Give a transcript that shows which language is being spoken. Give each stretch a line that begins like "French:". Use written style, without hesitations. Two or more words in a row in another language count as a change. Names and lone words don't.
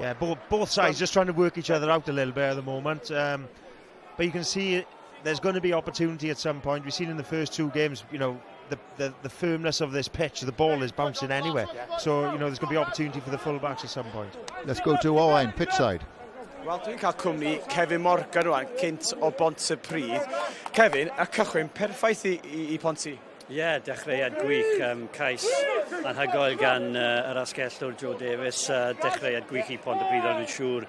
English: Yeah, both sides just trying to work each other out a little bit at the moment. But you can see there's going to be opportunity at some point. We've seen in the first 2 games, you know, the firmness of this pitch. The ball is bouncing anywhere. So, you know, there's going to be opportunity for the full-backs at some point. Let's go to Owain, pitch side.
Welsh: Wel, dwi'n cael cwmni Kevin Morgan rwan, cynt o Pontypridd. Kevin, y cychwyn perffaith i Ponty. Ie, dechreuad gwych, cais anhygoel gan yr asgellwr Joe Davies, dechreuad gwych i Pontypridd, ond yn siŵr.